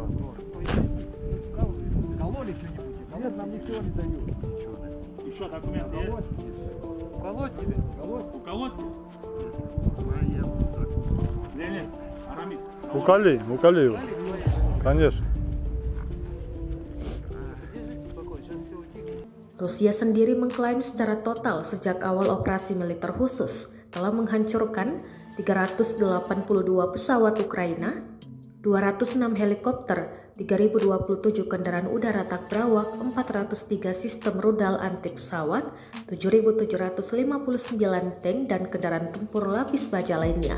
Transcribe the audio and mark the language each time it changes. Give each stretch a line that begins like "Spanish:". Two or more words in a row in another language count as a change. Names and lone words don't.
Russian: Кололи что-нибудь? Нет, нам ничего не дают. Еще документы есть? Уколоть тебе? Уколоть? Леонид, Арамис. Уколи его. Конечно.
Indonesian: Rusia sendiri mengklaim secara total sejak awal operasi militer khusus telah menghancurkan 382 pesawat Ukraina, 206 helikopter, 3027 kendaraan udara tak berawak, 403 sistem rudal anti pesawat, 7759 tank dan kendaraan tempur lapis baja lainnya.